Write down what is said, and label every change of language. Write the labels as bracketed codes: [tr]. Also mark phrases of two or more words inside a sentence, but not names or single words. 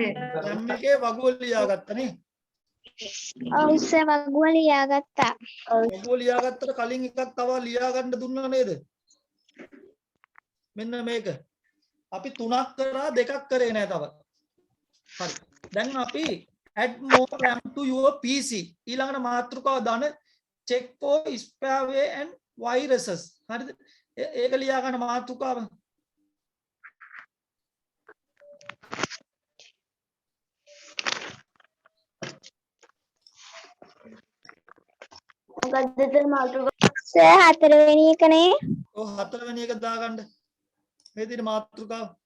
[si] RAM එකේ වගුව ලියාගත්තනේ. ඔව් සර් වගුව ලියාගත්තා. වගුව ලියාගත්තට කලින් එකක් තව ලියා ගන්න දුන්නා නේද? මෙන්න මේක. අපි 3ක් කරා 2ක් කරේ නෑ තව. හරි. දැන් අපි [en] add more RAM to your PC [si] ඊළඟට මාතෘකාව දාන [en] check for spyware and viruses. [si] හරිද? ඒක ලියා ගන්න මාතෘකාව. මොකද්ද එතන මාතෘකාව? සර් හතරවෙනි එකනේ. ඔව් හතරවෙනි එක දාගන්න. මේ විදිහට මාතෘකාව.